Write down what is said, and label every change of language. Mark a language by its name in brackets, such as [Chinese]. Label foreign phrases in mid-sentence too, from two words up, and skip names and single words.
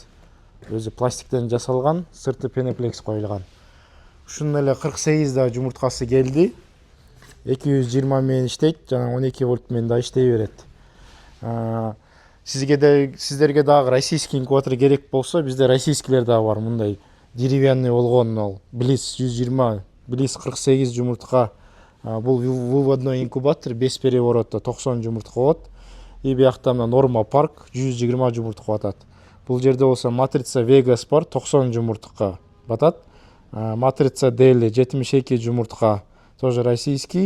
[Kyrgyz] Өзү пластиктен жасалган, сырты пенеплекс коюлган. Ушунун эле 48 да жумурткасы келди. 220 менен иштейт, жана 12 вольт менен да иштей берет. Сиздерге дагы [Russian] российский инкубатор [Kyrgyz] керек болсо, бизде российскилер дагы бар. Мындай деревянный болгон ол. Bliss 120, Bliss 48 жумуртка. Бул [Russian] выводной инкубатор, без переворота [Kyrgyz] 90 жумуртка болот. И биякта мына Norma Park 120 жумуртка атат. Бул жерде болсо матрица Vegas бар, 90 жумуртка батат. Матрица Deli 72 жумуртка, [Russian] тоже российский.